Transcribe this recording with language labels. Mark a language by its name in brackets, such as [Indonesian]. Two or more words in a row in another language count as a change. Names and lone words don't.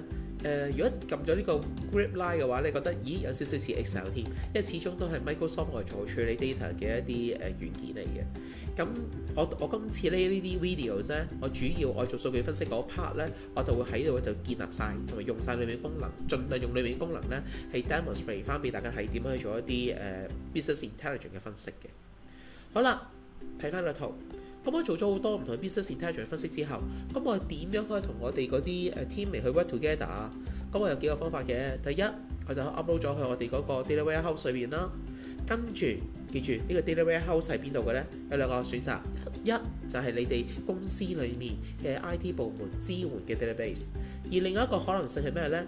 [Cantonese] 如果撳咗呢個 [English] grip line [Cantonese] 嘅話，你覺得咦有少少似 Excel 添，因為始終都係 Microsoft 嚟做處理 data 嘅一啲軟件嚟嘅。咁我今次呢啲 videos 咧，我主要我做數據分析嗰 part 咧，我就會喺度就建立晒同埋用晒裏面功能，盡量用裏面功能咧係 demonstrate 翻俾大家睇點樣去做一啲 [English] business intelligence [Cantonese] 嘅分析嘅。好啦，睇翻個圖。咁我做咗好多唔同嘅 [English] business intelligence [Cantonese] 分析之後，咁我點樣可以同我哋嗰啲team 嚟去 [English] work together [Cantonese] 啊？咁我有幾個方法嘅。第一，我就 upload 咗去我哋嗰個 [English] data warehouse [Cantonese] 裏邊啦。跟住記住呢個 [English] data warehouse [Cantonese] 喺邊度嘅咧？有兩個選擇，一就係你哋公司裏面嘅 IT 部門支援嘅 database， 而另一個可能性係咩咧？